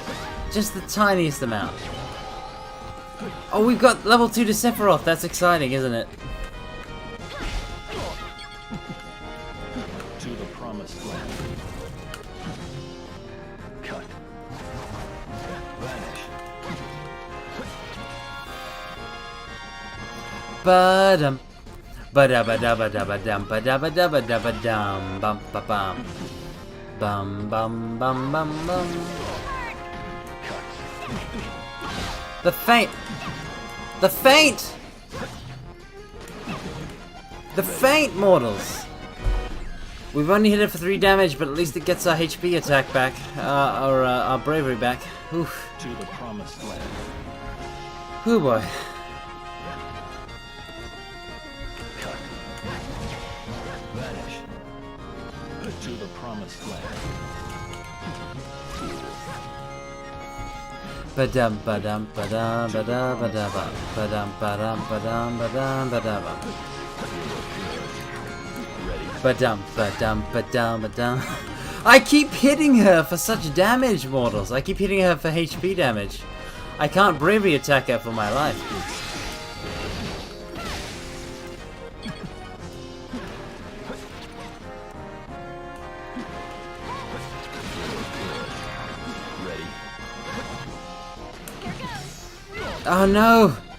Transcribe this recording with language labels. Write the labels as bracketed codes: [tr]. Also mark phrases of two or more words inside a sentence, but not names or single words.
[en] Just the tiniest amount. Oh, we've got level 2 to Sephiroth. That's exciting, isn't it? To the promised land. Cut. Vanish. Ba-dum. Ba-da-ba-da-ba-da-ba-dum. Ba-da-ba-da-ba-da-ba-dum. Bum-ba-bum. Bum bum bum bum bum. The feint! The feint! The feint, mortals! We've only hit it for 3 damage, but at least it gets our HP attack back. Our bravery back. Oof. To the promised land. Ooh boy. Vanish. To the promised land. Ba-dum ba-dum ba-dum ba-dum ba-dum ba-dum ba-dum ba-dum ba-dum ba-dum ba-dum ba-dum ba-dum ba-dum. I keep hitting her for such damage, mortals. I keep hitting her for HP damage. I can't bravery attack her for my life. Oh no!